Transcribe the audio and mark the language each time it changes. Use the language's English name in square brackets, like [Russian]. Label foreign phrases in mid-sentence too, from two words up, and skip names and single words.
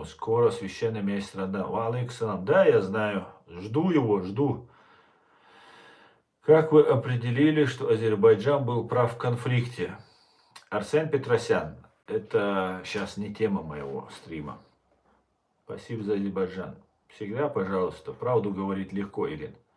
[Russian] Скоро священный месяц Рамадан. [Arabic] وعليكم السلام. [Russian] Да, я знаю. Жду его, жду. Как вы определили, что Азербайджан был прав в конфликте? Арсен Петросян, это сейчас не тема моего стрима. Спасибо за Азербайджан. Всегда, пожалуйста, правду говорить легко, Ирин.